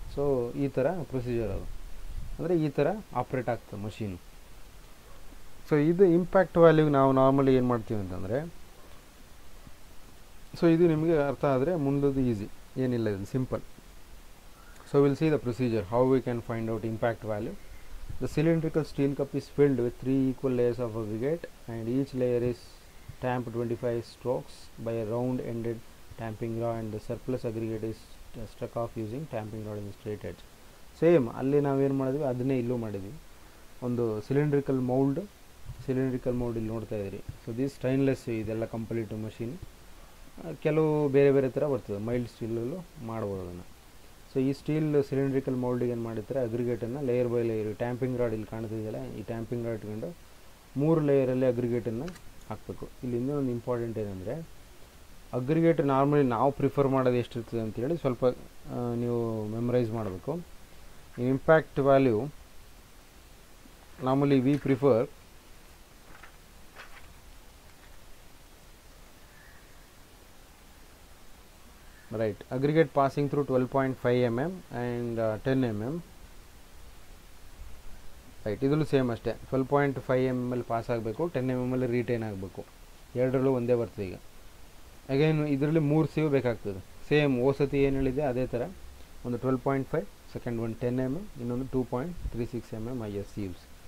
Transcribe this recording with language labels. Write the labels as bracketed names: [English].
[Kannada] So ಈ ಥರ procedure ಅದು, ಅಂದರೆ ಈ ಥರ ಆಪ್ರೇಟ್ ಆಗ್ತದೆ ಮಷೀನು. ಸೊ ಇದು ಇಂಪ್ಯಾಕ್ಟ್ ವ್ಯಾಲ್ಯೂ ನಾವು ನಾರ್ಮಲಿ ಏನು ಮಾಡ್ತೀವಿ ಅಂತಂದರೆ, ಸೊ ಇದು ನಿಮಗೆ ಅರ್ಥ ಆದರೆ ಮುಂದದು ಈಸಿ, ಏನಿಲ್ಲ, ಇದು simple. [English] So will see the procedure how we can find out impact value. The cylindrical steel cup is filled with 3 equal layers of aggregate, and each layer is tamped 25 strokes by a round-ended tamping rod, and the surplus aggregate is struck off using tamping rod in the straight edge. [Kannada] Same ಅಲ್ಲಿ ನಾವೇನು ಮಾಡಿದ್ವಿ ಅದನ್ನೇ ಇಲ್ಲೂ ಮಾಡಿದ್ವಿ. ಒಂದು cylindrical mould ಇಲ್ಲಿ ನೋಡ್ತಾ ಇದ್ದೀರಿ. [English] so this stainless, [Kannada] ಇದೆಲ್ಲ ಕಂಪ್ಲೀಟ್ ಮಷೀನ್. ಕೆಲವು ಬೇರೆ ಬೇರೆ ಥರ ಬರ್ತದೆ, ಮೈಲ್ಡ್ ಸ್ಟೀಲಲ್ಲೂ ಮಾಡ್ಬೋದು ಅದನ್ನು. ಸೊ ಈ ಸ್ಟೀಲ್ ಸಿಲಿಂಡ್ರಿಕಲ್ ಮೌಲ್ಡಿಗೆ ಏನು ಮಾಡಿರ್ತಾರೆ, ಅಗ್ರಿಗೇಟನ್ನು layer by layer, tamping rod ಇಲ್ಲಿ ಕಾಣ್ತಿದೆಯಲ್ಲ, ಈ ಟ್ಯಾಂಪಿಂಗ್ ರಾಡ್ ಇಟ್ಕೊಂಡು 3 ಲೇಯರಲ್ಲಿ ಅಗ್ರಿಗೇಟನ್ನು ಹಾಕಬೇಕು. ಇಲ್ಲಿ ಇನ್ನೊಂದು ಇಂಪಾರ್ಟೆಂಟ್ ಏನಂದರೆ, ಅಗ್ರಿಗೇಟ್ ನಾರ್ಮಲಿ ನಾವು ಪ್ರಿಫರ್ ಮಾಡೋದು ಎಷ್ಟಿರ್ತದೆ ಅಂತೇಳಿ ಸ್ವಲ್ಪ ನೀವು ಮೆಮರೈಸ್ ಮಾಡಬೇಕು. [English] Impact value normally we prefer right aggregate passing through 12.5 mm and 10 mm. [Kannada] Right, ಇದರಲ್ಲೂ ಸೇಮ್ ಅಷ್ಟೇ, 12.5 mm ಪಾಸ್ ಆಗಬೇಕು, 10 mm ರಿಟೈನ್ ಆಗಬೇಕು. ಎರಡರಲ್ಲೂ ಒಂದೇ ಬರ್ತದೆ. ಈಗ ಅಗೇನ್ ಇದರಲ್ಲಿ 3 ಸೀವ್ ಬೇಕಾಗ್ತದೆ. ಸೇಮ್ ಓಸತಿ ಏನು ಹೇಳಿದೆ ಅದೇ ಥರ, ಒಂದು 12.5, ಸೆಕೆಂಡ್ ಒಂದು 10 mm, ಇನ್ನೊಂದು 2.36 mm IS ಸೀವ್ಸ್.